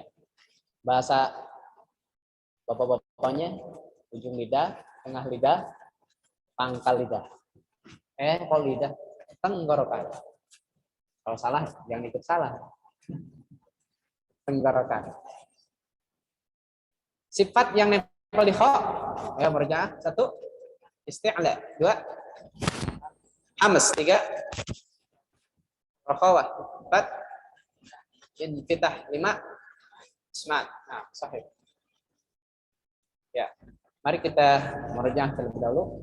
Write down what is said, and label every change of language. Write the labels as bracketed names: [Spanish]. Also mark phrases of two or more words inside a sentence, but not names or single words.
[Indonesian] Bahasa bapak-bapaknya, ujung lidah, tengah lidah, pangkal lidah. Kok lidah? Tenggorokan. Kalau salah, jangan ikut salah. tenggorokan. Sifat yang nempel di kha, ya merjaah 1, isti'la 2, amas 3, rakhawah 4, infitah 5, ismat. Nah, sahih. Ya, mari kita merjaah terlebih dahulu.